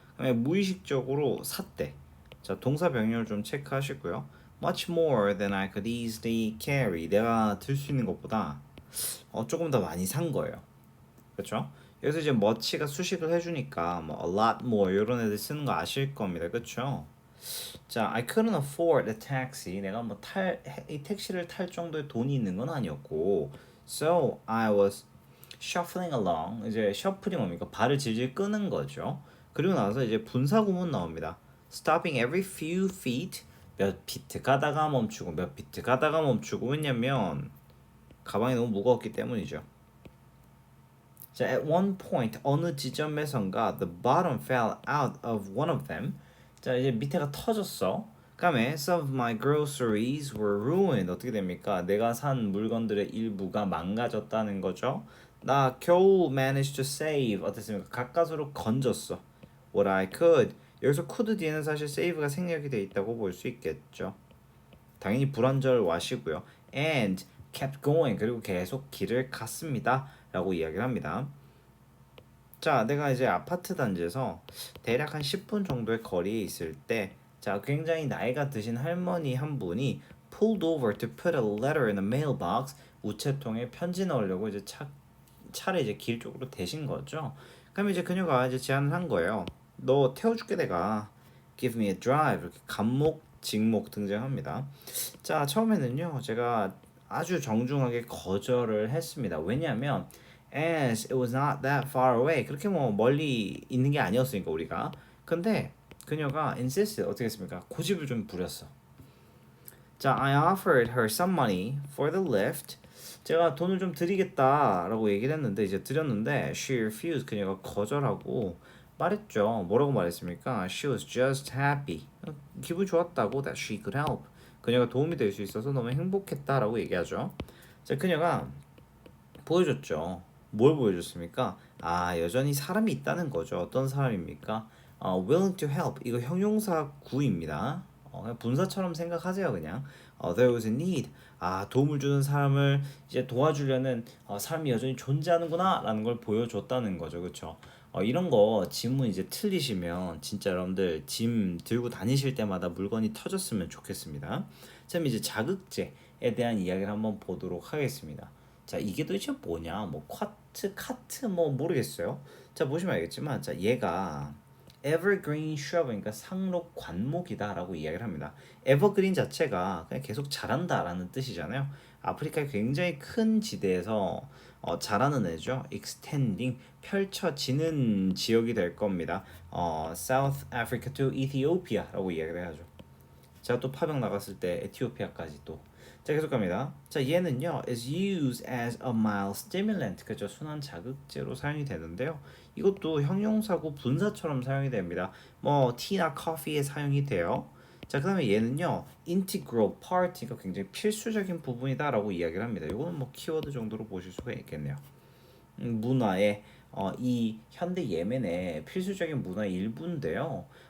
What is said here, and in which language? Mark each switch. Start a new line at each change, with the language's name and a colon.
Korean: 그다음에 무의식적으로 샀대. 자, 동사 병렬 좀 체크하시고요.
English: Much more than I could easily carry.
Korean: 내가 들 수 있는 것보다 조금 더 많이 산 거예요. 그렇죠? 여기서 이제 much가 수식을 해주니까 뭐
English: a lot more
Korean: 이런 애들 쓰는 거 아실 겁니다. 그렇죠?
English: 자, I couldn't afford a taxi.
Korean: 내가 이 택시를 탈 정도의 돈이 있는 건 아니었고,
English: so I was shuffling along.
Korean: 이제 셔플이 뭡니까? 발을 질질 끄는 거죠. 그리고 나서 이제 분사 구문 나옵니다.
English: Stopping every few feet.
Korean: 몇 피트 가다가 멈추고 몇 피트 가다가 멈추고 왜냐면 가방이 너무 무거웠기 때문이죠.
English: 자, at one point
Korean: 어느 지점에선가
English: the bottom fell out of one of them.
Korean: 자, 이제 밑에가 터졌어. 그다음에
English: some of my groceries were ruined.
Korean: 어떻게 됩니까? 내가 산 물건들의 일부가 망가졌다는 거죠. 나 겨우
English: managed to save.
Korean: 어땠습니까? 가까스로 건졌어.
English: What I could.
Korean: 여기서 could 뒤에는 사실 save가 생략이 돼 있다고 볼 수 있겠죠. 당연히 불완절 와시고요.
English: And kept going.
Korean: 그리고 계속 길을 갔습니다. 라고 이야기를 합니다. 자, 내가 이제 아파트 단지에서 대략 한 10분 정도의 거리에 있을 때, 자, 굉장히 나이가 드신 할머니 한 분이
English: pulled over to put a letter in a mailbox.
Korean: 우체통에 편지 넣으려고 이제 차를 이제 길 쪽으로 대신 거죠. 그럼 이제 그녀가 이제 제안을 한 거예요. 너 태워줄게 내가.
English: Give me a drive.
Korean: 이렇게 간목, 직목 등장합니다. 자, 처음에는요, 제가 아주 정중하게 거절을 했습니다. 왜냐하면
English: as it was not that far away.
Korean: 그렇게 뭐 멀리 있는 게 아니었으니까 우리가. 근데 그녀가 insisted. 어떻게 했습니까? 고집을 좀 부렸어.
English: 자, I offered her some money for the lift.
Korean: 제가 돈을 좀 드리겠다라고 얘기를 했는데 이제 드렸는데
English: she refused.
Korean: 그녀가 거절하고 말했죠. 뭐라고 말했습니까?
English: She was just happy.
Korean: 기분 좋았다고
English: that she could help.
Korean: 그녀가 도움이 될 수 있어서 너무 행복했다라고 얘기하죠. 자, 그녀가 보여줬죠. 뭘 보여줬습니까? 아, 여전히 사람이 있다는 거죠. 어떤 사람입니까?
English: willing to help.
Korean: 이거 형용사 구입니다. 그냥 분사처럼 생각하세요, 그냥.
English: there was a need.
Korean: 아, 도움을 주는 사람을 이제 도와주려는 사람이 여전히 존재하는구나라는 걸 보여줬다는 거죠, 그렇죠? 이런 거 지문 이제 틀리시면 진짜 여러분들 짐 들고 다니실 때마다 물건이 터졌으면 좋겠습니다. 자, 이제 자극제에 대한 이야기를 한번 보도록 하겠습니다. 자, 이게 도대체 뭐냐? 뭐 카트 뭐 모르겠어요. 자, 보시면 알겠지만 자, 얘가 evergreen shrub 그러니까 상록 관목이다라고 이야기를 합니다. evergreen 자체가 그냥 계속 자란다라는 뜻이잖아요. 아프리카의 굉장히 큰 지대에서 자라는 애죠. extending 펼쳐지는 지역이 될 겁니다. South Africa to Ethiopia라고 이야기를 하죠. 제가 또 파병 나갔을 때 에티오피아까지 또. 자, 계속 갑니다.
English: 자,
Korean: 얘는요
English: is used as a mild stimulant.
Korean: 그죠? 순환 자극제로 사용이 되는데요. 이것도 형용사고 분사처럼 사용이 됩니다. 뭐 티나 커피에 사용이 돼요. 자, 그다음에 얘는요 integral part, 그러니까 굉장히 필수적인 부분이다라고 이야기를 합니다. 이거는 뭐 키워드 정도로 보실 수가 있겠네요. 문화의 이 현대 예멘의 필수적인 문화의 일부인데요.